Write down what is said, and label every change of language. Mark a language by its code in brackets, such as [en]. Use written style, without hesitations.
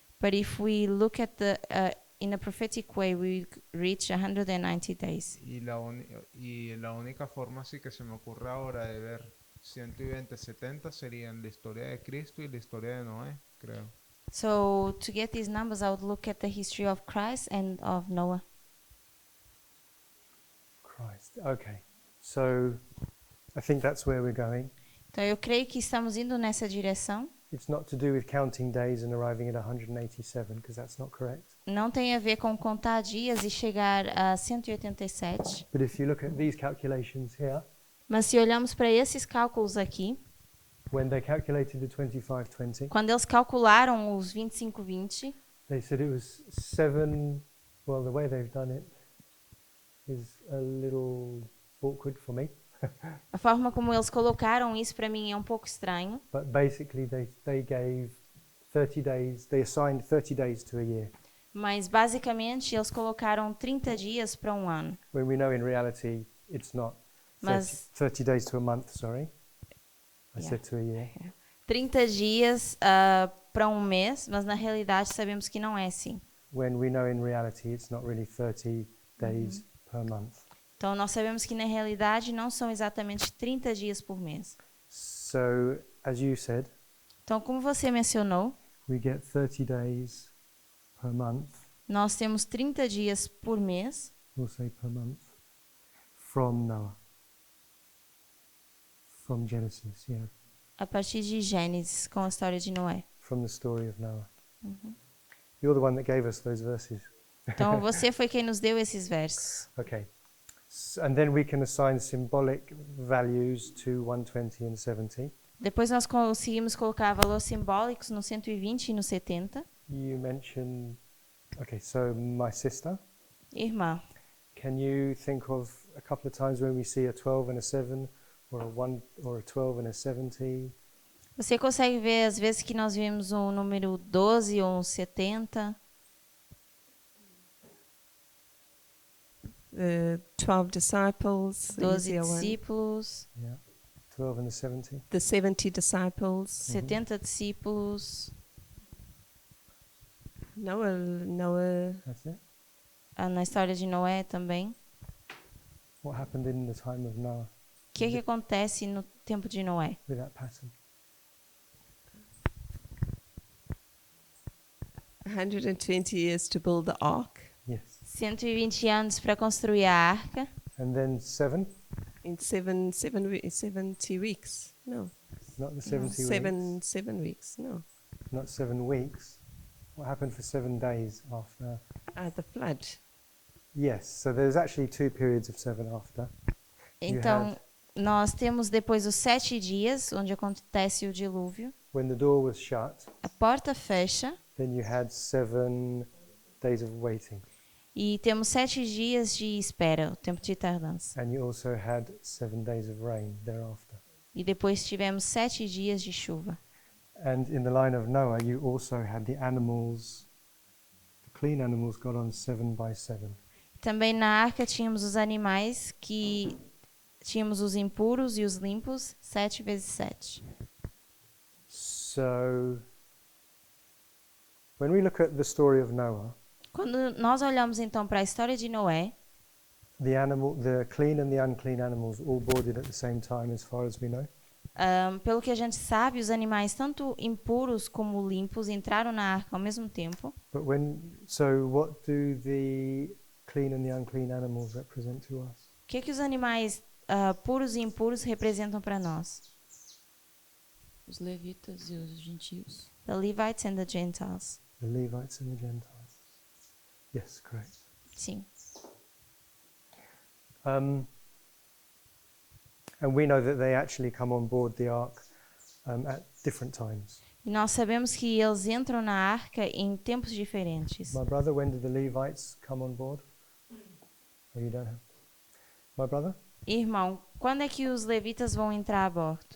[en] But if we look at the in a prophetic way, we reach 190 days. [es] Y la única forma sí que se me ocurre ahora de ver 120, 70 serían la historia de Cristo y la historia de Noé, creo. [en] So to get these numbers, I would look at the history of Christ and of Noah. Christ. Okay. So I think that's where we're going. [pt] Então eu creio que estamos indo nessa direção. [en] It's not to do with counting days and arriving at 187, because that's not correct. [pt] Não tem a ver com contar dias e chegar a 187. [en] But if you look at these calculations here, [pt] Mas se olhamos para esses cálculos aqui, [en] when they calculated the 2520, [pt] quando eles calcularam os 25-20, [en] they said it was 7. Well, the way they've done it is a little awkward for me. [pt] a forma como eles colocaram isso para mim é um pouco estranho. [en] But basically, they gave 30 days, they assigned 30 days to a year. [pt] Mas basicamente eles colocaram 30 dias para um ano. [en] When we know in reality it's not 30, [pt] Mas [en] 30 days to a month, sorry. I Yeah. said to a year. [pt] 30 dias para um mês, mas na realidade sabemos que não é assim. [en] When we know in reality it's not really 30 days per month. [pt] Então nós sabemos que na realidade não são exatamente 30 dias por mês. [en] So, as you said, [pt] Então, como você mencionou, [en] we get 30 days per month, [pt] nós temos 30 dias por mês, [en] we'll say per month, from Noah. From Genesis, yeah. [pt] a partir de Gênesis, com a história de Noé. [en] From the story of Noah. You're the one that gave us those verses. [pt] Então, você foi quem nos deu esses versos. [en] Okay. And then we can assign symbolic values to 120 and 70. [pt] Depois nós conseguimos colocar valores simbólicos no 120 e no 70. [en] You mentioned, okay, so my sister. [pt] Irmã, [en] Can you think of a couple of times when we see a 12 and a 7 or a 1 or a 12 and a 70? [pt] você consegue ver as vezes que nós vimos um número 12 ou um 70? [en] The 12 disciples, the 12 easier one. [pt] discípulos, [en] Yeah. 12 and the 70. The 70 disciples. [pt] 70 discípulos. [en] Noah. That's it. [pt] Na história de Noé também. [en] What happened in the time of Noah [pt] O que acontece no tempo de Noé? [en] with that pattern? 120 years to build the ark. Yes. [pt] 120 anos para construir a arca. [en] And then 7, In 70 weeks. No. not the 70 weeks, 7 weeks. No. not 7 weeks. What happened for 7 days after? The flood. Yes, so there's actually 2 periods of 7 after. [pt] Então, nós temos depois os 7 dias, onde acontece o dilúvio. [en] When the door was shut, [pt] A porta fecha [en] then you had 7 days of waiting. [pt] e temos 7 dias de espera, o tempo de tardança. [en] And you also had 7 days of rain thereafter. [pt] E depois tivemos 7 dias de chuva. [en] And in the line of Noah, you also had the animals, the clean animals got on 7 by 7. [pt] Também na arca tínhamos os animais que tínhamos os impuros e os limpos, 7 vezes 7. [en] So, when we look at the story of Noah, [pt] Quando nós olhamos então para a história de Noé, [en] the clean and the unclean animals all boarded at the same time, as far as we know. [pt] pelo que a gente sabe, os animais tanto impuros como limpos entraram na arca ao mesmo tempo. [en] But so what do the clean and the unclean animals represent to us? [pt] O que os animais puros e impuros representam para nós? Os levitas e os gentios. [en] The Levites and the Gentiles. The Levites and the Gentiles. Yes, correct. [pt] Sim. [en] And we know that they actually come on board the ark at different times. [pt] E nós sabemos que eles entram na arca em tempos diferentes. [en] My brother, when did the Levites come on board? Or you don't have? My brother, [pt] Irmão, quando é que os levitas vão entrar a bordo?